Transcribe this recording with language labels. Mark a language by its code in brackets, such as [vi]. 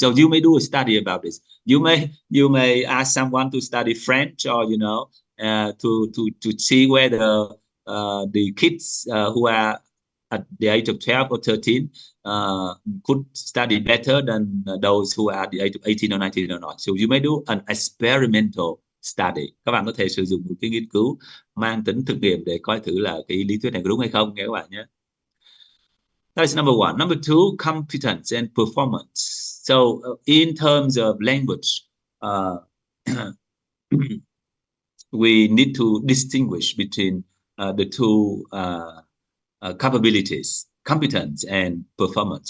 [en] So you may do a study about this. You may ask someone to study French, or to see whether the kids who are at the age of 12 or 13 could study better than those who are at the age of 18 or 19 or not. So you may do an experimental study. [vi] Các bạn có thể sử dụng một cái nghiên cứu mang tính thực nghiệm để coi thử là cái lý thuyết này có đúng hay không nha các bạn nhé. [en] That's number one. Number two, competence and performance. So in terms of language, we need to distinguish between the two capabilities, competence and performance.